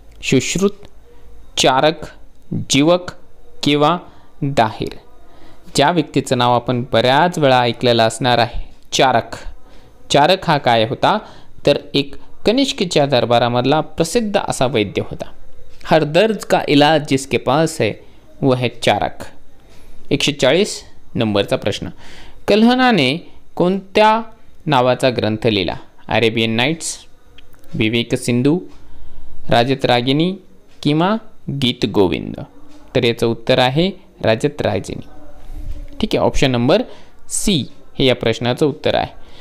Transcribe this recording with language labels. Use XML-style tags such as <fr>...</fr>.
<mr>सुश्रुत, चारक, जीवक किंवा दाहिर? ज्या व्यक्तीचं नाव आपण बऱ्याच वेळा ऐकलेलं असणार आहे, चारक. चारक हा काय होता तर एक कनिष्कच्या दरबारामधला प्रसिद्ध असा वैद्य होता.</mr> <hi>हर दर्द का इलाज जिसके पास है वह है चारक.</hi> <mr>140 नंबरचा प्रश्न. कल्हणाने कोणत्या नावाचा ग्रंथ लिहिला? अरेबियन नाईट्स, विवेक सिंधू, राजतरागिनी किंवा गीत गोविंद? तर याचं उत्तर आहे राजतरागिनी. ठीक आहे, ऑप्शन नंबर सी हे या प्रश्नाचं उत्तर आहे.</mr>